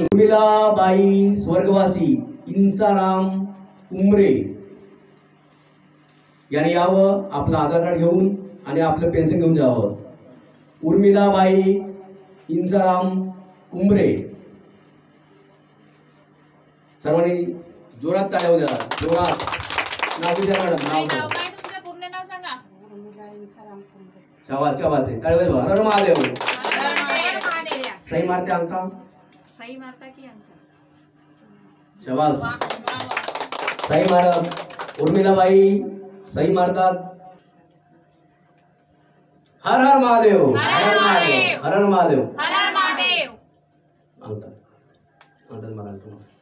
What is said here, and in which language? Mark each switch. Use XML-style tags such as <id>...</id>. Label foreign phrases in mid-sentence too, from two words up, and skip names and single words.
<mr>उर्मिलाबाई स्वर्गवासी इंसाराम उमरे यांनी यावं, आपलं आधार कार्ड घेऊन आणि आपलं पेन्शन घेऊन जावं। उर्मिलाबाई इंसाराम उमरे, सर्वांनी जोरात टाळ्या द्या, जोरात। नाव विचार मॅडम, नाव काय तुमचं पूर्ण नाव सांगा? शाबास,</mr> <hi>क्या बात है,</hi> <mr>टाळ्या वाजवा। हर हर महादेव। हर हर महादेव। सही मारते अंका, सही मारता की अंका? शाबास, सही मारत उर्मिलाबाई सही मारतात। हर हर महादेव। हर हर महादेव। हर हर महादेव। हर हर महादेव। अंका अंकल मारा तुम्हाला।</mr>